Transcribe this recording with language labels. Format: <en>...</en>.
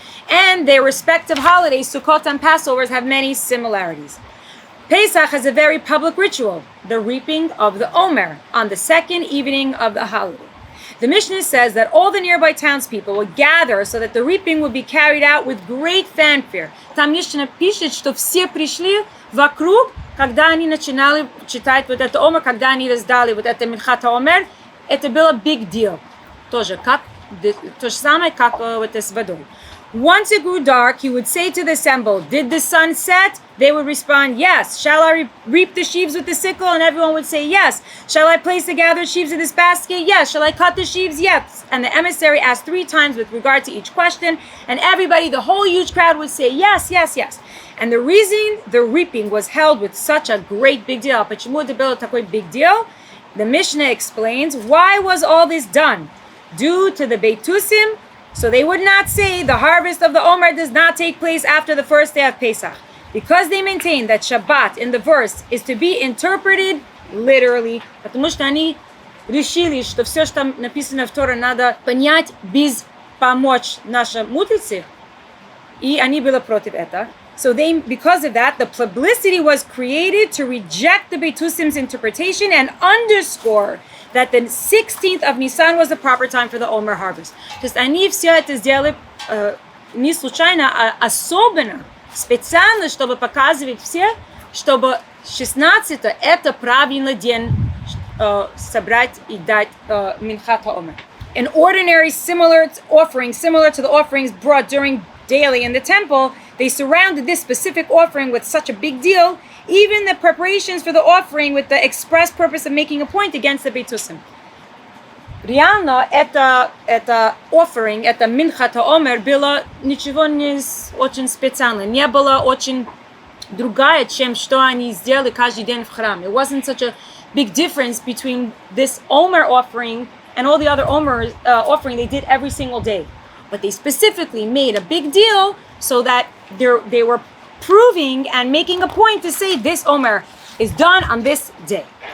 <en>And their respective holidays, Sukkot and Passovers, have many similarities. Pesach has a very public ritual, the reaping of the Omer, on the second evening of the holiday. The Mishnah says that all the nearby townspeople would gather so that the reaping would be carried out with great fanfare.</en> <ru>Там Mishnah пишет, что все пришли вокруг, когда они начинали читать вот это Омер, когда они раздали вот это Минхат Омер, это было big deal. То же самое, как вот с водой.</ru> <en>Once it grew dark, he would say to the assembled, did the sun set? They would respond, yes. Shall I reap the sheaves with the sickle? And everyone would say, yes. Shall I place the gathered sheaves in this basket? Yes. Shall I cut the sheaves? Yes. And the emissary asked 3 times with regard to each question. And everybody, the whole huge crowd would say, yes, yes, yes. And the reason the reaping was held with such a great big deal,</en> <ru>почему это было такой</ru> <en>big deal? The Mishnah explains, why was all this done? Due to the Beitusim, so they would not say the harvest of the Omer does not take place after the first day of Pesach, because they maintain that Shabbat in the verse is to be interpreted literally.</en> <ru>Потому что они решили, что все, что написано в Торе, надо понять без помочь нашим мудрецам, и они были против этого.</ru> <en>So because of that, the publicity was created to reject the Beitusim's interpretation and underscore that the 16th of Nisan was the proper time for the Omer harvest.</en> <ru>То есть они все это сделали не случайно, а особенно, специально, чтобы показывать все, чтобы 16 это правильный день собрать и дать Минхат Омер.</ru> <en>An ordinary offering similar to the offerings brought during daily in the temple, they surrounded this specific offering with such a big deal, even the preparations for the offering with the express purpose of making a point against the Beitusim.</en> <ru>Реально, это offering, это Минхат Омер было ничего не очень специально, не было очень другая, чем что они сделали каждый день в храме.</ru> <en>It wasn't such a big difference between this Omer offering and all the other Omer offering they did every single day. But they specifically made a big deal so that they were proving and making a point to say this Omer is done on this day.</en>